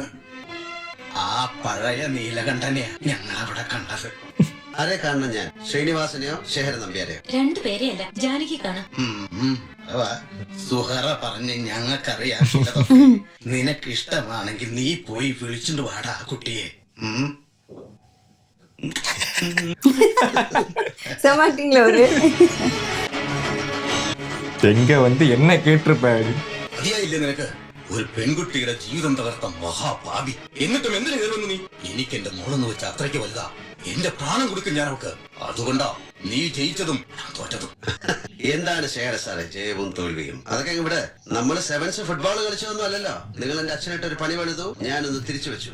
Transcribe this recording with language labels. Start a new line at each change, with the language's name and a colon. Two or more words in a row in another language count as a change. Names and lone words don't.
Malayalam: ആ പഴയ നീലകണ്ഠനെയാ ഞങ്ങൾ അവിടെ കണ്ടത്. ആരെ കാണണം ഞാൻ? ശ്രീനിവാസനെയോ ശേഖരൻ നമ്പ്യാരെയോ? 2 പേരെയല്ല, ജാനകി കാണാം. സുഹറ പറഞ്ഞ് ഞങ്ങൾക്കറിയാം. നിനക്കിഷ്ടമാണെങ്കിൽ നീ പോയി വിളിച്ചിട്ട് വാടാ ആ കുട്ടിയെ.
Tamil: சமாட்டிங்களா ஒரு எங்க வந்து என்ன கேட்டிருப்பாரு?
Malayalam: മതിയായില്ലേ നിനക്ക്? ഒരു പെൺകുട്ടിയുടെ ജീവിതം തകർത്ത മഹാഭാവി. എന്നിട്ടും എന്തിനു കയറുന്നു നീ? എനിക്ക് എന്റെ മോളെന്ന് വെച്ച അത്രയ്ക്ക് വലുതാ. എന്റെ പ്രാണം കൊടുക്കും ഞാൻ അവക്ക്. അതുകൊണ്ടാ നീ ജയിച്ചതും ഞാൻ തോറ്റതും. എന്താണ് ശേഖര സാറേ ജയവും തോൽവിയും? അതൊക്കെ ഇവിടെ നമ്മൾ
English: sevens football
Malayalam: കളിച്ചതൊന്നും അല്ലല്ലോ. നിങ്ങൾ എന്റെ അച്ഛനായിട്ട് ഒരു പണി പണിതു, ഞാനൊന്ന് തിരിച്ചു വെച്ചു.